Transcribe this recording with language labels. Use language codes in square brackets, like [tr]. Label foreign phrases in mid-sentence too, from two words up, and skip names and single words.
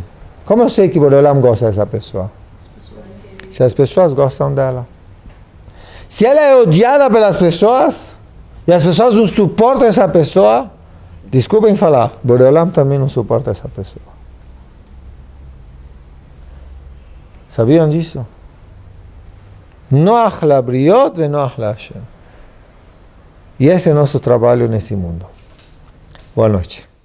[pt] Como eu sei que Boreolam gosta dessa pessoa? Se as pessoas gostam dela. Se ela é odiada pelas pessoas, e as pessoas não suportam essa pessoa, desculpem falar, Boreolam também não suporta essa pessoa. Sabiam disso? [he] נוח לבריות ונוח להשם. [pt] E esse é o nosso trabalho nesse mundo. Boa noite.